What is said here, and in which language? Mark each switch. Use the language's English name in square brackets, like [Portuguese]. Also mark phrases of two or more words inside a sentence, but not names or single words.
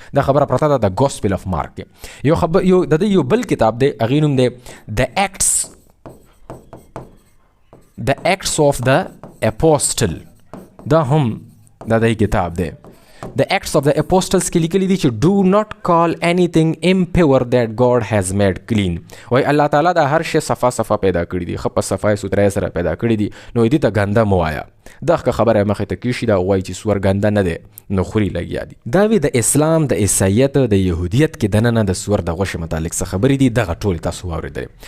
[Pashto] دا خبره پرته ده د ګوسپل اف مارک کې. یو د دې یو بل کتاب دی هغې نوم دی د ایکټس آف د اپوسټل، دا هم د دې کتاب دی. د ایکټس آف د اپوسټلز کې لیکلي دي چې [English] do not call anything impure that God has made clean، [Pashto] وایي الله تعالی دا هر شی صفا صفا پیدا کړي دي، ښه په صفای سوترۍ سره پیدا کړي دي، نو دې ته ګنده مه وایه. دغه خبره مخې ته کیشي دا وایي چې سور ګنده نه دی نو خوري لګیا دي. دا وی د اسلام، د عیسایت، د یهودیت کې دننه د سور د غوښې متعلق څه خبرې دي دغه ټولې تاسو واورېدلې.